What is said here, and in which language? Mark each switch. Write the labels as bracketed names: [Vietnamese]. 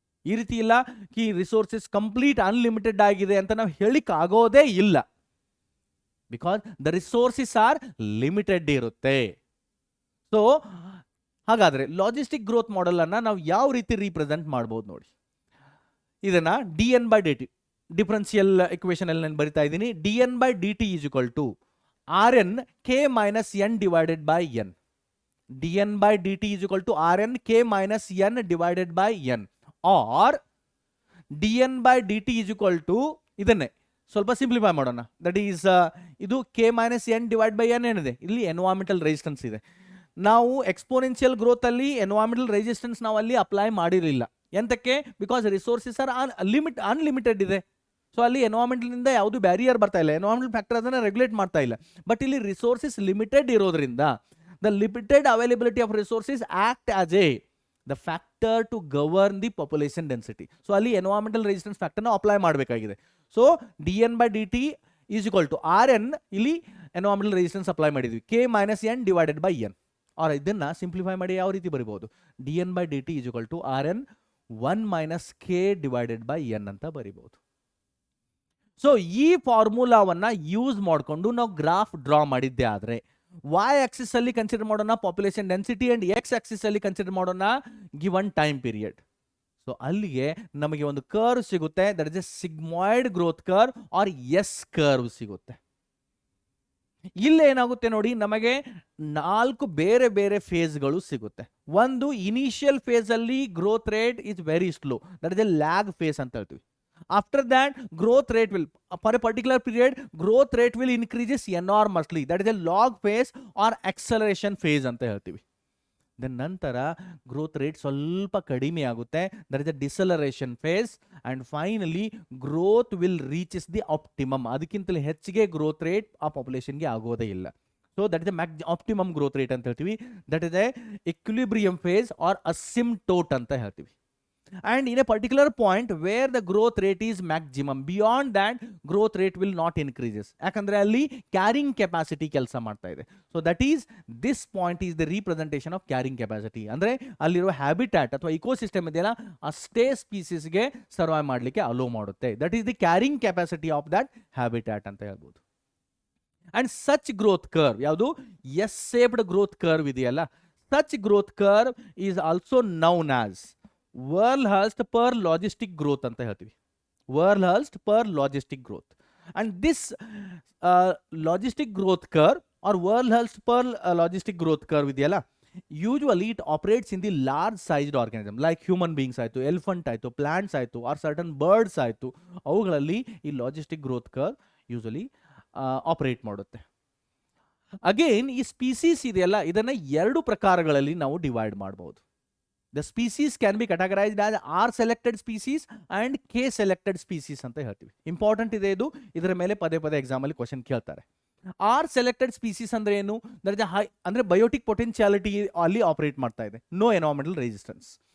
[Kannada] ಈ ರೀತಿ ಇಲ್ಲ ಕಿ ರಿಸೋರ್ಸಸ್ ಕಂಪ್ಲೀಟ್ ಅನ್ಲಿಮಿಟೆಡ್ ಆಗಿದೆ ಅಂತ ನಾವು ಹೇಳಿಕ್ ಆಗೋದೇ ಇಲ್ಲ. [English] because the resources are limited [Kannada] ಇರುತ್ತೆ. ಸೊ ಹಾಗಾದ್ರೆ ಲಾಜಿಸ್ಟಿಕ್ ಗ್ರೋತ್ ಮಾಡೆಲ್ ಅನ್ನ ನಾವು ಯಾವ ರೀತಿ ರೀಪ್ರೆಸೆಂಟ್ ಮಾಡಬಹುದು ನೋಡಿ. ಇದನ್ನ dn by dt differential equation ಅಲ್ಲಿ ನಾನು ಬರಿತಾ ಇದ್ದೀನಿ. [English] dn by dt is equal to rn k minus n divided by n. dn by dt is equal to rn k minus n divided by n, or dn by dt is equal to [Kannada] ಇದನ್ನೇ ಸ್ವಲ್ಪ simplify ಮಾಡೋಣ. That is ಇದು k minus n divided by n ಏನಿದೆ, ಇಲ್ಲಿ environmental resistance ಇದೆ. ನಾವು exponential growth ಅಲ್ಲಿ environmental resistance ನಾವು ಅಲ್ಲಿ ಅಪ್ಲೈ ಮಾಡಿರಲಿಲ್ಲ. ಎಂತಕ್ಕೆ? ಬಿಕಾಸ್ ರಿಸೋರ್ಸಸ್ ಆರ್ ಅನ್ಲಿಮಿಟೆಡ್ ಇದೆ. ಸೊ ಅಲ್ಲಿ ಎನ್ವೈರನ್ಮೆಂಟಲ್ ನಿಂದ ಯಾವುದು ಬ್ಯಾರಿಯರ್ ಬರ್ತಾ ಇಲ್ಲ, ಎನ್ವೈರನ್ಮೆಂಟಲ್ ಫ್ಯಾಕ್ಟರ್ ಅದನ್ನ ರೆಗ್ಯುಲೇಟ್ ಮಾಡ್ತಾ ಇಲ್ಲ. ಬಟ್ ಇಲ್ಲಿ ರಿಸೋರ್ಸಸ್ ಲಿಮಿಟೆಡ್ ಇರೋದ್ರಿಂದ [English] The limited availability of resources act as the factor to govern the population density. [Kannada] So ಅಲ್ಲಿ ಎನ್ವೈರನ್ಮೆಂಟಲ್ ರೆಸಿಸ್ಟೆನ್ಸ್ ಫ್ಯಾಕ್ಟರ್ನ ಅಪ್ಲೈ ಮಾಡಬೇಕಾಗಿದೆ. [English] so dn by dt is equal to rn, [Kannada] ಇಲ್ಲಿ environmental resistance apply ಮಾಡಿದ್ವಿ, [English] k minus n divided by n. Or [Kannada] ಇದನ್ನ simplify ಮಾಡಿ ಯಾವ ರೀತಿ ಬರಿಬಹುದು, [English] dn by dt is equal to rn 1 minus k divided by n [Kannada] ಅಂತ ಬರಿಬಹುದು. So ಈ ಫಾರ್ಮುಲಾವನ್ನ use ಮಾಡಿಕೊಂಡು ನಾವು ಗ್ರಾಫ್ ಡ್ರಾ ಮಾಡಿದ್ದೆ ಆದ್ರೆ y ಆಕ್ಸಿಸ್ ಅಲ್ಲಿ ಕನ್ಸಿಡರ್ ಮಾಡೋಣ population density and x Axis ಅಲ್ಲಿ ಕನ್ಸಿಡರ್ ಮಾಡೋಣ ಗಿವನ್ ಟೈಮ್ ಪೀರಿಯಡ್. ಸೊ ಅಲ್ಲಿಗೆ ನಮಗೆ ಒಂದು ಕರ್ವ್ ಸಿಗುತ್ತೆ, [English] that is a sigmoid growth curve [Kannada] R S curve ಸಿಗುತ್ತೆ. ಇಲ್ಲಿ ಏನಾಗುತ್ತೆ ನೋಡಿ, ನಮಗೆ 4 ಬೇರೆ ಬೇರೆ ಫೇಸ್ಗಳು ಸಿಗುತ್ತೆ. [English] ಒಂದು initial phase ಅಲ್ಲಿ growth rate is very slow, that is a lag phase [Kannada] ಅಂತ ಹೇಳ್ತೀವಿ. [English] After that, growth rate will, for a particular period, growth rate will increases enormously. That is a log phase or acceleration phase [Kannada] ಅಂತ ಹೇಳ್ತೀವಿ. [English] Then [Kannada] ನಂತರ growth rate ಸ್ವಲ್ಪ ಕಡಿಮೆ ಆಗುತ್ತೆ, [English] that is a deceleration phase, and finally growth will reaches the optimum. [Kannada] ಅದಕ್ಕಿಂತಲೂ ಹೆಚ್ಚಿಗೆ growth rate ಆ ಪಾಪ್ಯುಲೇಷನ್ಗೆ ಆಗೋದೇ ಇಲ್ಲ. [English] So that is the optimum growth rate [Kannada] ಅಂತ ಹೇಳ್ತೀವಿ. [English] That is a equilibrium phase or asymptote ಅಂತ ಹೇಳ್ತೀವಿ. And in a particular point where the growth rate is maximum, beyond that growth rate will not increases. [Kannada] ಯಾಕಂದ್ರೆ ಅಲ್ಲಿ carrying capacity ಕೆಲಸ ಮಾಡ್ತಾ ಇದೆ. [English] So that is this point is the representation of carrying capacity. [Kannada] ಅಂದ್ರೆ ಅಲ್ಲಿರುವ habitat ಅಥವಾ ecosystem ಇದೆಯಲ್ಲ, ಅಷ್ಟೇ ಸ್ಪೀಸೀಸ್ಗೆ ಸರ್ವೈವ್ ಮಾಡಲಿಕ್ಕೆ ಅಲೋ ಮಾಡುತ್ತೆ. [English] that is the carrying capacity of that habitat [Kannada] ಅಂತ ಹೇಳ್ಬೋದು. [English] and such growth curve [Kannada] ಯಾವುದು ಎಸ್ ಶೇಪ್ಡ್ ಗ್ರೋತ್ ಕರ್ವ್ ಇದೆಯಲ್ಲ, [English] Such growth curve is also known as Wallah per logistic growth ಅಂತ ಹೇಳ್ತೀವಿ. Wallah per logistic growth. And this logistic growth curve or Wallah per logistic growth curve ಇದೆಯಲ್ಲ, usually it operates in the large sized organism like human beings ಆಯ್ತು, elephant ಆಯ್ತು, plants ಆಯ್ತು, or certain birds ಆಯ್ತು, [Kannada] ಅವುಗಳಲ್ಲಿ ಈ logistic growth curve usually operate ಮಾಡುತ್ತೆ. Again ಈ species ಇದೆಯಲ್ಲ, ಇದನ್ನ 2 ಪ್ರಕಾರಗಳಲ್ಲಿ ನಾವು ಡಿವೈಡ್ ಮಾಡಬಹುದು. [English] The species can be categorized as R selected species and K selected species ಅಂತ ಹೇಳ್ತೀವಿ. [Kannada] ಇಂಪಾರ್ಟೆಂಟ್ ಇದೆ ಇದು, ಇದರ ಮೇಲೆ ಪದೇ ಪದೇ ಎಕ್ಸಾಮ್ ಅಲ್ಲಿ ಕ್ವಶನ್ ಕೇಳ್ತಾರೆ. R selected species ಅಂದ್ರೆ ಏನು, ಹೈ ಅಂದ್ರೆ ಬಯೋಟಿಕ್ ಪೊಟೆನ್ಶಿಯಾಲಿಟಿ ಅಲ್ಲಿ ಆಪರೇಟ್ ಮಾಡ್ತಾ ಇದೆ, [English] No environmental resistance.